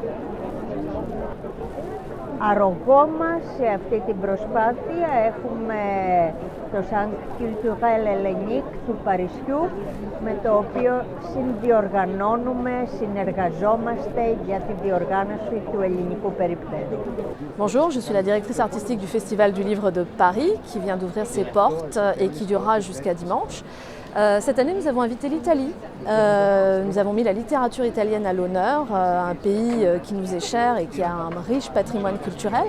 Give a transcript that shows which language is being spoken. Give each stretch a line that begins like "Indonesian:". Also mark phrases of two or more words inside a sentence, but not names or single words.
Greek: Αρρωγό μας σε αυτή την προσπάθεια έχουμε το Centre Culturel Hellenique του Παρισιού, με το οποίο συνδιοργανώνουμε, συνεργαζόμαστε για τη διοργάνωση του ελληνικού περιπτέρου.
French: Bonjour, je suis la directrice artistique du Festival du Livre de Paris qui vient d'ouvrir ses portes et qui durera jusqu'à dimanche. Cette année, nous avons invité l'Italie. Nous avons mis la littérature italienne à l'honneur, un pays qui nous est cher et qui a un riche patrimoine culturel.